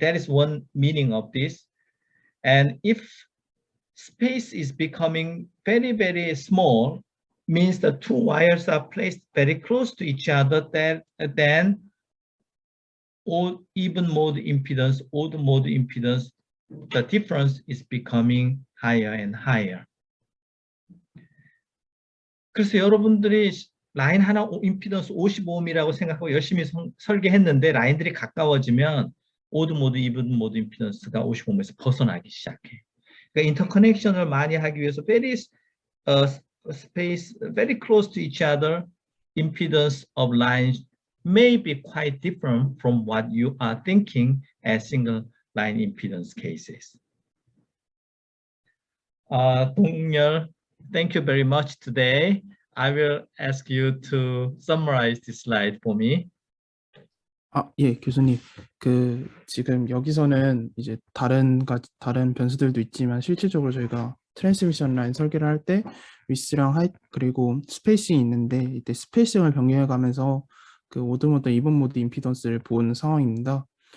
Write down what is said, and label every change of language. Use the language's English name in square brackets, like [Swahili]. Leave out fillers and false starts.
[English] That is one meaning of this. And if space is becoming very, very small, means the two wires are placed very close to each other, then even mode impedance, odd mode impedance, the difference is becoming higher and higher. [Korean] 그래서 여러분들이 라인 하나 임피던스 55ohm이라고 생각하고 열심히 설계했는데 라인들이 가까워지면 오드 모드, 이븐 모드 임피던스가 55ohm에서 벗어나기 시작해. 그러니까 인터커넥션을 많이 하기 위해서 [English] space very close to each other, impedance of lines may be quite different from what you are thinking as single line impedance cases. 동열, thank you very much today. I will ask you to summarize this slide for me. [Korean] 예, 교수님. 지금 여기서는 이제 다른 변수들도 있지만 실질적으로 저희가 트랜스미션 라인 설계를 할 때 위스랑 하이트 그리고 스페이싱이 있는데 이때 스페이싱을 변경해 가면서 오드 모드, 이븐 모드 임피던스를 본 상황입니다.